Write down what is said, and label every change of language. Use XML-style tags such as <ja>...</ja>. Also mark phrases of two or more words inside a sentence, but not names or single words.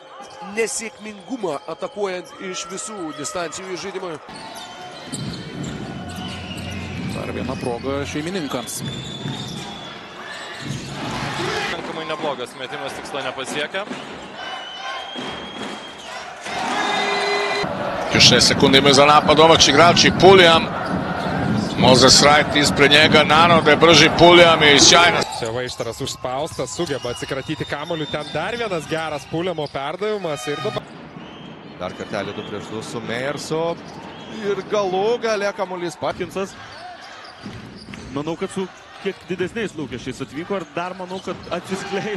<lt>nesėkmingumą atakuojant iš visų distancijų į žaidimą. Dar viena proga šeimininkams. Pakankamai neblogas metimas, tikslo nepasiekia.</lt> <sr>6 sekundi imaju za napad domaći igrači. Pulijam. Mozes Rajt ispred njega. Naravno da je brži Pulijam i sjajna.</sr> <lt>Čia Vaištaras užspaustas, sugeba atsikratyti kamuolių. Ten dar vienas geras Puliamo perdavimas. Ir dabar... Dar kartelį 2-2 su Mejersu. Ir galų gale kamuolys Pakinsas. Manau, kad su kiek didesniais lūkesčiais atvyko ir dar manau, kad atsiskleis.</lt>